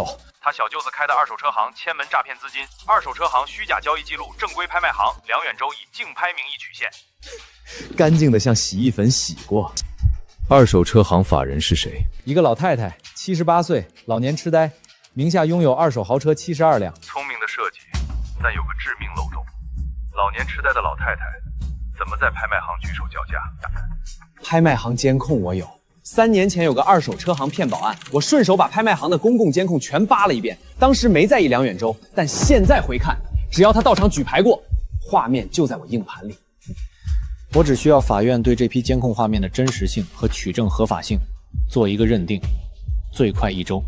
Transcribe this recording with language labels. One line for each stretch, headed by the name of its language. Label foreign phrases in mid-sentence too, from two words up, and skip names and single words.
Chinese: 他小舅子开的二手车行千门诈骗资金，二手车行虚假交易记录，正规拍卖行梁远洲以竞拍名义取现，干净的像洗衣粉洗过。二手车行法人是谁？一个老太太，78岁，老年痴呆，名下拥有二手豪车72辆。聪明的設計，但有個致命漏洞。老年痴呆的老太太怎麼在拍賣行舉手叫價？拍賣行監控我有。3年前有個二手車行騙保案，我順手把拍賣行的公共監控全扒了一遍，當時沒在意梁遠洲，但現在回看，只要他到場舉牌過，畫面就在我硬盤裡。我只需要法院對這批監控畫面的真實性和取證合法性做一個認定，最快1週。